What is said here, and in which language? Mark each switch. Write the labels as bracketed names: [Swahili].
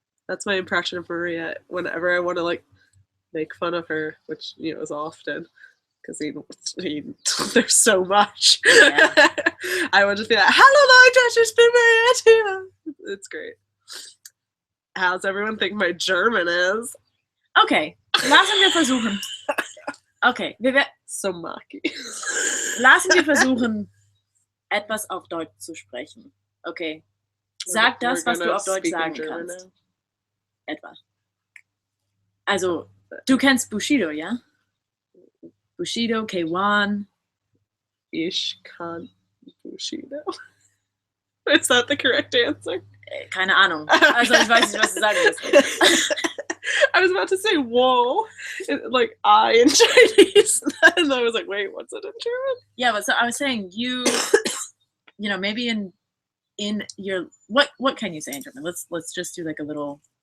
[English] That's my impression of Maria. Whenever I want to like make fun of her, which you know is often, because there's so much. Yeah. I would just be like, "Hello, my delicious Maria." It's great. How's everyone think my German is? [German] Okay, lassen wir versuchen. Okay, [English] So mucky. [German] lassen wir versuchen, etwas auf Deutsch zu sprechen. Okay, sag das, was du auf Deutsch sagen kannst. Etwa. Also, du kennst Bushido, ja? Bushido, K1. Ich kann Bushido. [English] Is that the correct answer? [German] Keine Ahnung. Also, ich weiß nicht, was du sagen willst. [English] I was about to say whoa, like I in Chinese, and I was like, wait, what's it in German? Yeah, but so I was saying you know, maybe in in your what can you say in German? Let's just do like a little.